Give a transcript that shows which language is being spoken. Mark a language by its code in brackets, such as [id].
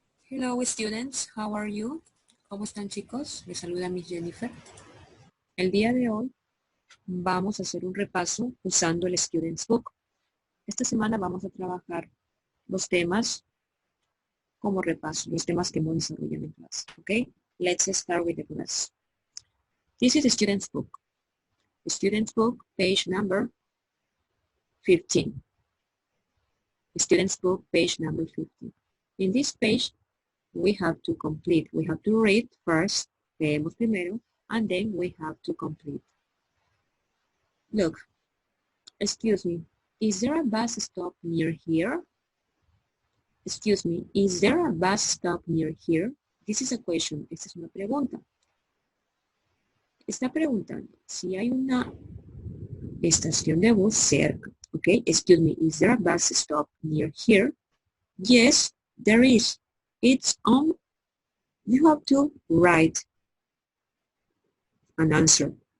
[en] Hello students, how are you? [es] ¿Cómo están chicos? Les saluda Miss Jennifer. El día de hoy vamos a hacer un repaso usando el Students Book. Esta semana vamos a trabajar los temas como repaso, los temas que hemos desarrollado en clase. ¿Ok? [en] Let's start with the class. This is the Students Book. The Students Book, page number 15. The Students Book, page number 15. In this page, we have to read first, [es] leemos primero, [en] and then we have to complete. Look, excuse me, is there a bus stop near here? Excuse me, is there a bus stop near here? This is a question, [es] esta es una pregunta. Está preguntando si hay una estación de bus cerca. [en] Okay, excuse me, is there a bus stop near here? Yes, there is. It's on. You have to write an answer.